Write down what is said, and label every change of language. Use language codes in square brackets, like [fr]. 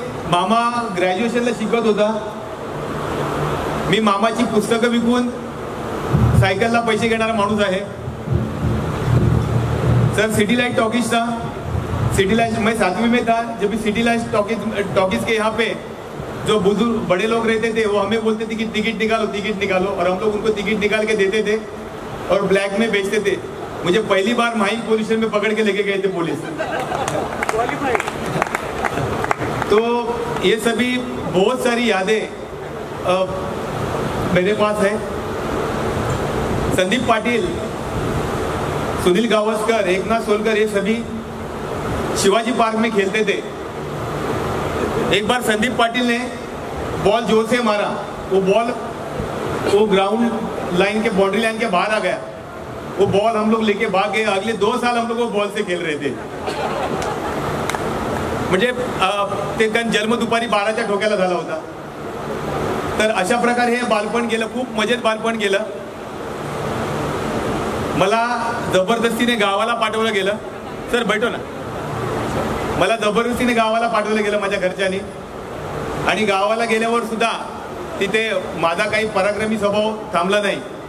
[mr] मामा ग्रॅज्युएशनला शिकत होता. मी मामाची पुस्तकं विकून सायकलला पैसे घेणारा माणूस आहे. [hi] सर सिटी लाइट टॉकीज था, सिटी लाइट मैं 7वीं में था जब सिटी लाइट टॉकीज के यहाँ पे जो बुजुर्ग बड़े लोग रहते थे वो हमें बोलते थे कि टिकट निकालो और हम लोग उनको टिकट निकाल के देते थे और ब्लैक में बेचते थे. मुझे पहली बार माहिम पोल्यूशन में पकड़ के लेके गए थे पुलिस. तो ये सभी बहुत सारी यादें मेरे पास है. संदीप पाटिल, सुनील गावस्कर, एकनाथ सोलकर ये सभी शिवाजी पार्क में खेलते थे. एक बार संदीप पाटिल ने बॉल जोर से मारा, वो बॉल वो ग्राउंड लाइन के बाउंड्री लाइन के बाहर आ गया. वो बॉल हम लोग लेके भाग गए. अगले 2 साल हम लोग वो बॉल से खेल रहे थे. [mr] म्हणजे ते कारण जन्म दुपारी 12च्या ठोक्याला झाला होता. तर अशा प्रकारे हे बालपण गेलं. खूप मजेत बालपण गेलं. मला जबरदस्तीने गावाला पाठवलं गेलं. [hi] सर बैठो ना. [mr] मला जबरदस्तीने गावाला पाठवलं गेलं माझ्या घरच्यांनी. आणि गावाला गेल्यावर सुद्धा तिथे माझा काही पराक्रमी स्वभाव थांबला नाही.